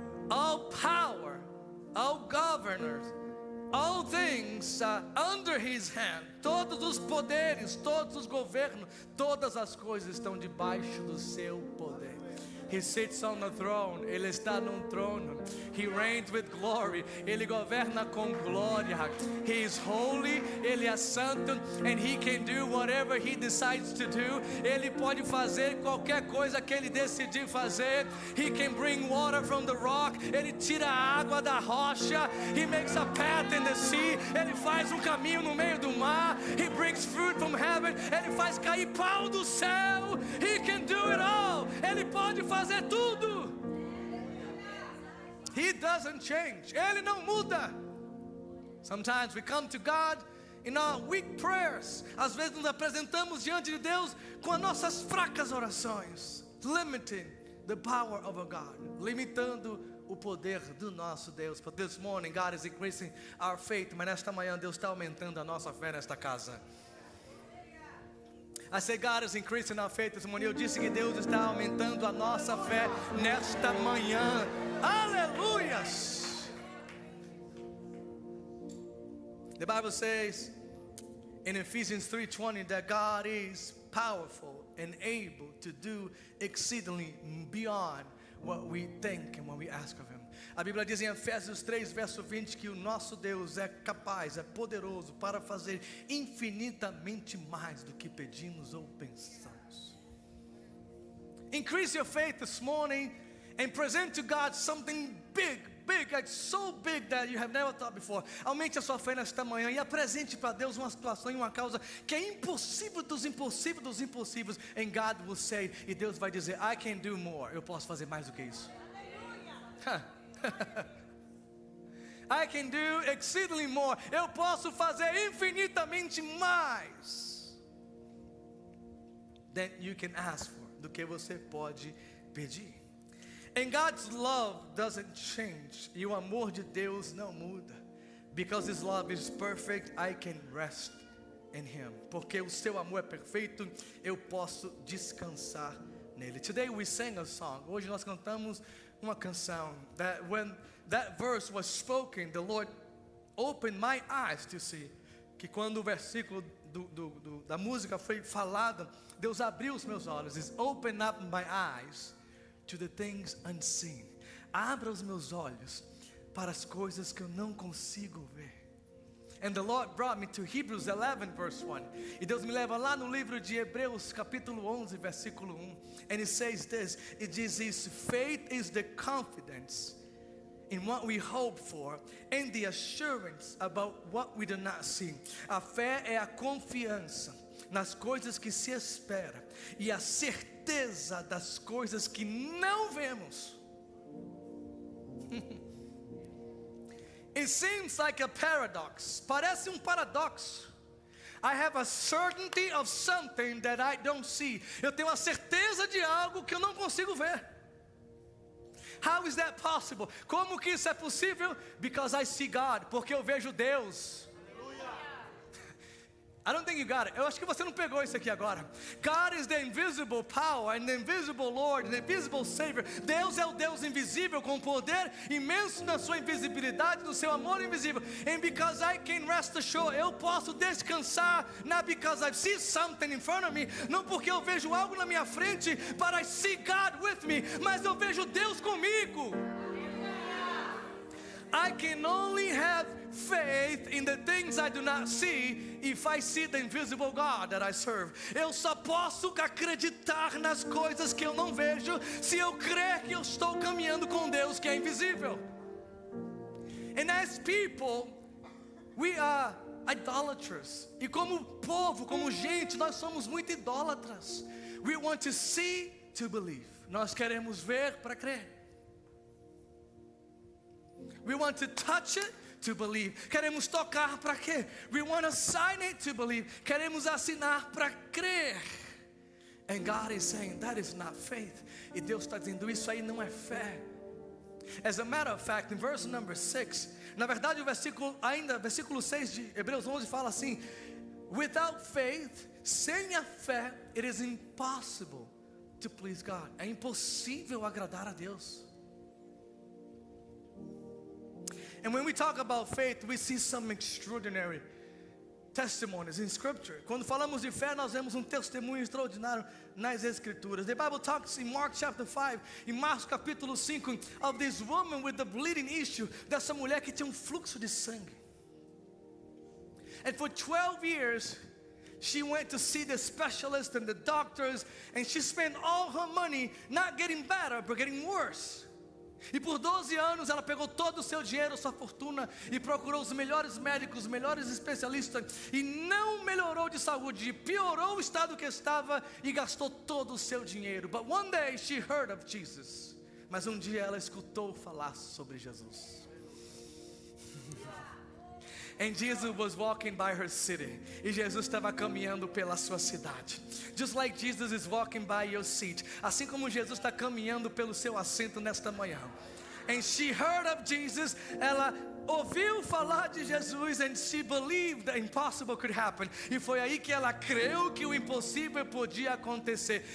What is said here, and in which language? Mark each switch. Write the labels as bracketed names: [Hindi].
[English] All power, all governors, all things are under his hand. [Portuguese] Todos os poderes, todos os governos, todas as coisas estão debaixo do seu poder. [English] He sits on the throne. [Portuguese] Ele está num trono. [English] He reigns with glory. [Portuguese] Ele governa com glória. [English] He is holy. [Portuguese] Ele é santo. [English] And he can do whatever he decides to do. [Portuguese] Ele pode fazer qualquer coisa que ele decidir fazer. [English] He can bring water from the rock. [Portuguese] Ele tira a água da rocha. [English] He makes a path in the sea. [Portuguese] Ele faz caminho no meio do mar. [English] He brings fruit from heaven. [Portuguese] Ele faz cair pão do céu. [English] He can do it all. [Portuguese] Ele pode fazer tudo. [English] He doesn't change. [Portuguese] Ele não muda. [English] Sometimes we come to God in our weak prayers. [Portuguese] Às vezes nos apresentamos diante de Deus com as nossas fracas orações, [English] limiting the power of our God, [Portuguese] limitando o poder do nosso Deus. [English] But this morning God is increasing our faith. [Portuguese] Mas nesta manhã Deus está aumentando a nossa fé nesta casa. [English] I say God is increasing our faith this morning. [Portuguese] Eu disse que Deus está aumentando a nossa fé nesta manhã. Aleluias! [English] The Bible says in Ephesians 3:20 that God is powerful and able to do exceedingly beyond what we think and what we ask of Him. [Portuguese] A Bíblia diz em Efésios 3, verso 20, que o nosso Deus é capaz, é poderoso para fazer infinitamente mais do que pedimos ou pensamos. [English] Increase your faith this morning and present to God something big, like so big that you have never thought before. [Portuguese] Aumente a sua fé nesta manhã e apresente para Deus uma situação e uma causa que é impossível dos impossíveis dos impossíveis. [English] And God will say, [Portuguese] e Deus vai dizer, [English] I can do more. [Portuguese] Eu posso fazer mais do que isso. [English] I can do exceedingly more. [Portuguese] Eu posso fazer infinitamente mais [English] than you can ask for, [Portuguese] do que você pode pedir. [English] And God's love doesn't change. [Portuguese] E o amor de Deus não muda. [English] Because His love is perfect, I can rest in Him. [Portuguese] Porque o seu amor é perfeito, eu posso descansar nele. [English] Today we sang a song. Hoje nós cantamos uma canção that when that verse was spoken, the Lord opened my eyes to see. [Portuguese] Que quando o versículo da música foi falado, Deus abriu os meus olhos. [English] It's open up my eyes to the things unseen. [Portuguese] Abra os meus olhos para as coisas que eu não consigo ver. [English] And the Lord brought me to Hebrews 11 verse 1. [Portuguese] E Deus me leva lá no livro de Hebreus capítulo 11 versículo 1. [English] And it says this, it [Portuguese] diz isso: [English] faith is the confidence in what we hope for and the assurance about what we do not see. [Portuguese] A fé é a confiança nas coisas que se espera e a certeza das coisas que não vemos. [English] It seems like a paradox. [Portuguese] Parece paradoxo. [English] I have a certainty of something that I don't see. [Portuguese] Eu tenho a certeza de algo que eu não consigo ver. [English] How is that possible? [Portuguese] Como que isso é possível? [English] Because I see God. [Portuguese] Porque eu vejo Deus. [English] I don't think you got it. [Portuguese] Eu acho que você não pegou isso aqui agora. [English] God is the invisible power and the invisible Lord and the invisible Savior. [Portuguese] Deus é o Deus invisível com poder imenso na sua invisibilidade, no seu amor invisível. [English] And because I can rest assured, [Portuguese] eu posso descansar, [English] not because I see something in front of me, [Portuguese] não porque eu vejo algo na minha frente, [English] but I see God with me, [Portuguese] mas eu vejo Deus comigo. [English] I can only have faith in the things I do not see if I see the invisible God that I serve. [Portuguese] Eu só posso acreditar nas coisas que eu não vejo se eu crer que eu estou caminhando com Deus que é invisível. [English] And as people, we are idolaters. [Portuguese] E como povo, como gente, nós somos muito idólatras. [English] We want to see to believe. [Portuguese] Nós queremos ver para crer. [English] We want to touch it to believe. [Portuguese] Queremos tocar para quê? [English] We want to sign it to believe. [Portuguese] Queremos assinar para crer. [English] And God is saying that is not faith. [Portuguese] E Deus está dizendo isso aí não é fé. [English] As a matter of fact, in verse number 6, [Portuguese] na verdade o versículo 6 de Hebreus 11 fala assim: [English] without faith, [Portuguese] sem a fé, [English] it is impossible to please God. [Portuguese] É impossível agradar a Deus. [English] And when we talk about faith, we see some extraordinary testimonies in Scripture. [Portuguese] Quando falamos de fé, nós vemos testemunho extraordinário nas Escrituras. [English] The Bible talks in Mark chapter 5, [Portuguese] em Marcos capítulo 5, [English] of this woman with the bleeding issue, [Portuguese] dessa mulher que tinha fluxo de sangue. [English] And for 12 years, she went to see the specialists and the doctors, and she spent all her money not getting better, but getting worse. [Portuguese] E por 12 anos ela pegou todo o seu dinheiro, sua fortuna, e procurou os melhores médicos, os melhores especialistas, e não melhorou de saúde, piorou o estado que estava e gastou todo o seu dinheiro. [English] But one day she heard of Jesus. [Portuguese] Mas dia ela escutou falar sobre Jesus. [English] And Jesus was walking by her city. [Portuguese] E Jesus estava caminhando pela sua cidade. [English] Just like Jesus is walking by your seat. [Portuguese] Assim como Jesus está caminhando pelo seu assento nesta manhã. [English] And she heard of Jesus. [Portuguese] Ela ouviu falar de Jesus, [English] and she believed the impossible could happen. [Portuguese] E foi aí que ela creu que o impossível podia acontecer.